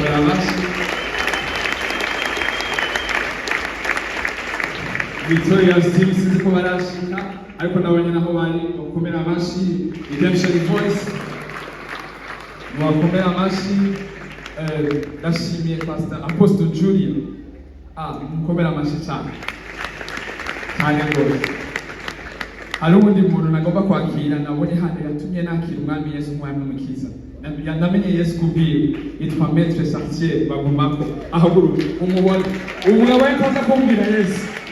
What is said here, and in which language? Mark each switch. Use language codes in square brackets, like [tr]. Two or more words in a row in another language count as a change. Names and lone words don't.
[rn] Victoria Team sinzi ko barashika, ariko nabonye naho bari. Bakomera amashi. Redemption Voice bakomera amashi. Ndashimiye Pastor Apostle Julia, mukomera amashi cyane rwose. Hari ubundi muntu nagomba kwakira, nabonye hano yatumye nakira umwami Yesu umwami n'umukiza. Namenye Yesu kubwiwe, yitwa Maître Chartier Bagumako. Ahaguruke umubone, umugabo yitaza kumbwira Yesu.